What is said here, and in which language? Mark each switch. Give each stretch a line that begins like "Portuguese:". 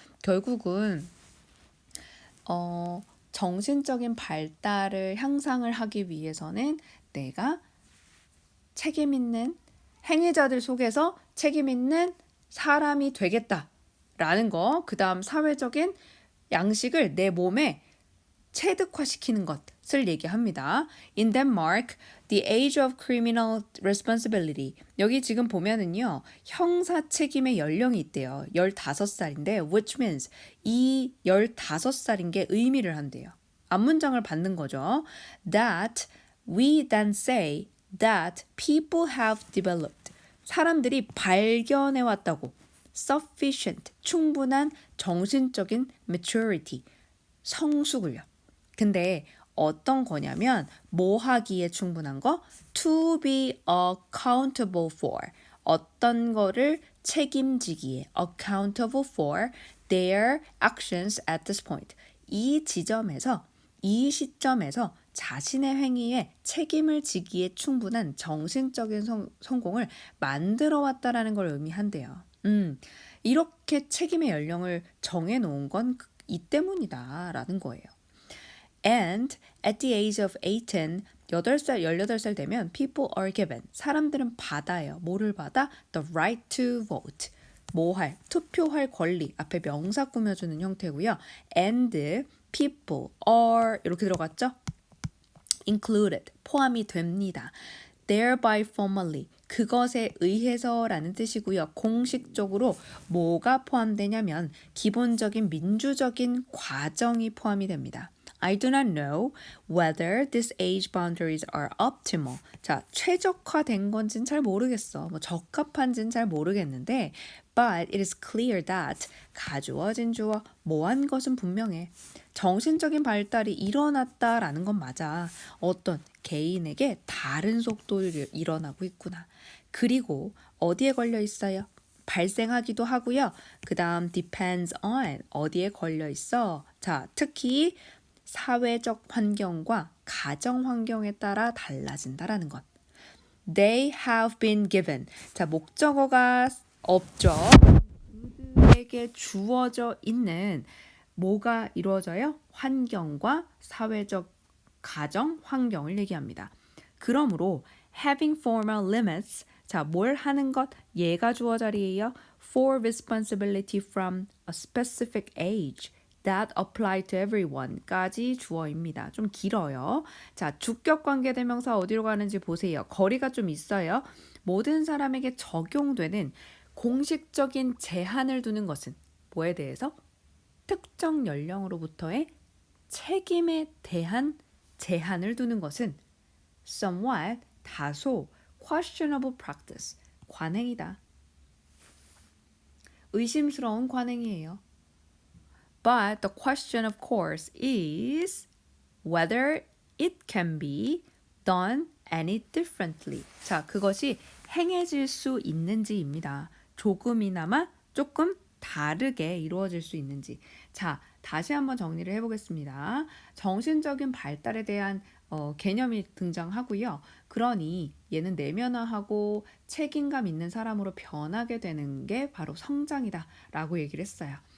Korean: 결국은 정신적인 발달을 향상을 하기 위해서는 내가 책임 있는 행위자들 속에서 책임 있는 사람이 되겠다라는 거, 그 다음 사회적인 양식을 내 몸에 체득화시키는 것을 얘기합니다.
English: In Denmark, the age of criminal responsibility.
Korean: 여기 지금 보면은요, 형사 책임의 연령이 있대요. 15살인데,
English: which means
Korean: 이 15살인 게 의미를 한대요. 앞문장을 받는 거죠.
English: That we then say that people have developed.
Korean: 사람들이 발견해 왔다고.
English: Sufficient,
Korean: 충분한 정신적인
English: maturity,
Korean: 성숙을요. 근데 어떤 거냐면 뭐 하기에 충분한 거?
English: To be accountable for.
Korean: 어떤 거를 책임지기에
English: accountable for their actions at this point.
Korean: 이 지점에서 이 시점에서 자신의 행위에 책임을 지기에 충분한 정신적인 성공을 만들어 왔다라는 걸 의미한대요. 이렇게 책임의 연령을 정해 놓은 건 이 때문이다라는 거예요.
English: And at the age of 18,
Korean: 18살 되면
English: people are given.
Korean: 사람들은 받아요. 뭐를 받아?
English: The right to vote.
Korean: 뭐 할? 투표할 권리. 앞에 명사 꾸며주는 형태고요.
English: And people are
Korean: 이렇게 들어갔죠?
English: included.
Korean: 포함이 됩니다.
English: thereby formally.
Korean: 그것에 의해서라는 뜻이고요. 공식적으로 뭐가 포함되냐면 기본적인 민주적인 과정이 포함이 됩니다.
English: I do not know whether these age boundaries are optimal.
Korean: 자, 최적화된 건지는 잘 모르겠어. 뭐 적합한지는 잘 모르겠는데
English: but it is clear that
Korean: 가주어진 주어 뭐한 것은 분명해. 정신적인 발달이 일어났다라는 건 맞아. 어떤 개인에게 다른 속도로 일어나고 있구나. 그리고 어디에 걸려 있어요? 발생하기도 하고요. 그 다음
English: depends on
Korean: 어디에 걸려 있어? 자, 특히 사회적 환경과 가정 환경에 따라 달라진다라는 것.
English: They have been given.
Korean: 자, 목적어가 없죠. 그들에게 주어져 있는 뭐가 이루어져요? 환경과 사회적 가정 환경을 얘기합니다. 그러므로
English: having formal limits.
Korean: 자, 뭘 하는 것? 얘가 주어 자리예요.
English: For responsibility from a specific age. that apply to everyone까지 주어입니다.
Korean: 좀 길어요. 자, 주격 관계 대명사 어디로 가는지 보세요. 거리가 좀 있어요. 모든 사람에게 적용되는 공식적인 제한을 두는 것은 뭐에 대해서? 특정 연령으로부터의 책임에 대한 제한을 두는 것은 somewhat, 다소,
English: questionable practice,
Korean: 관행이다. 의심스러운 관행이에요.
English: But the question, of course, is whether it can be done any differently.
Korean: 자, 그것이 행해질 수 있는지입니다. 조금이나마 조금 다르게 이루어질 수 있는지. 자, 다시 한번 정리를 해보겠습니다. 정신적인 발달에 대한 개념이 등장하고요. 그러니 얘는 내면화하고 책임감 있는 사람으로 변하게 되는 게 바로 성장이다 라고 얘기를 했어요.